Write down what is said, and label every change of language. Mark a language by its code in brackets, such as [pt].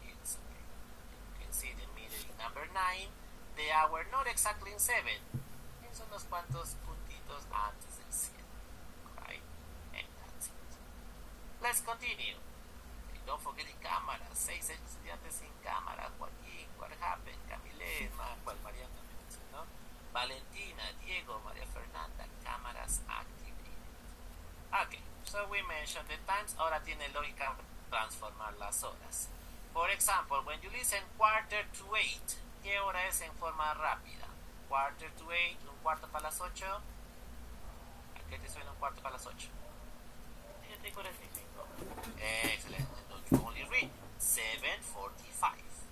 [en] It's okay. You can see the middle in number 9, the hour not exactly in 7, [es] es unos cuantos puntitos antes del 7. [en] Right? And that's it. Let's continue. Okay, don't forget the cámara. [es] 6 estudiantes sin cámara. Joaquín, [en] what happened? [es] Camille, Mariana me mencionó. [en] Valentina, Diego, María Fernanda, cámaras activated. Okay, so we mentioned the times. [es] Ahora tiene lógica transformar las horas. [en] For example, when you listen quarter to 8, [es] ¿qué hora es en forma rápida? [en] Quarter to 8, [es] un cuarto para las 8. ¿A qué te suena un cuarto para las 8? [en] 7:45. Excellent. You only read 7:45.